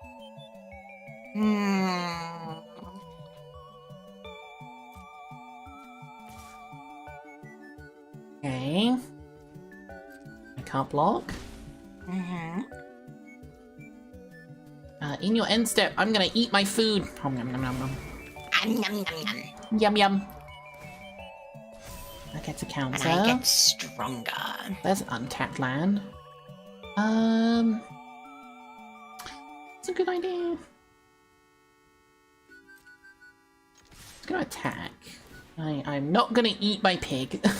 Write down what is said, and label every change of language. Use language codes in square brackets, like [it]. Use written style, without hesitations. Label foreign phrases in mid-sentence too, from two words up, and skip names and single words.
[en] Okay. I can't block. In your end step, I'm gonna eat my food. Nom, nom, nom, nom, nom. Yum, yum, yum. Yum yum. I get a And counter. I get stronger. There's an untapped land. It's a good idea. I'm gonna attack. I'm not gonna eat my pig.